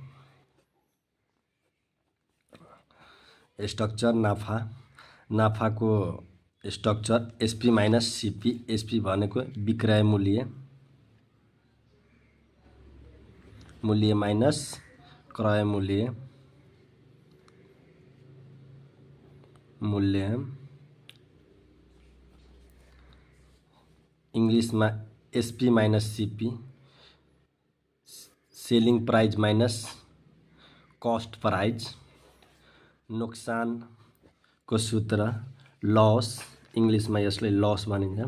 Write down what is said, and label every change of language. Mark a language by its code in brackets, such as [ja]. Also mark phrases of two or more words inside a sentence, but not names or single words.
[ne] स्ट्रक्चर नाफा, नाफाको स्ट्रक्चर [en] SP minus CP. [ne] एसपी भनेको विक्रय मूल्य, मूल्य माइनस क्रय मूल्य, मूल्य [hi] इंग्लिश में [en] SP minus CP. selling price minus cost price. [hi] नुकसान को सूत्र लॉस, इंग्लिश में [ne] यसलाई लॉस भनिन्छ।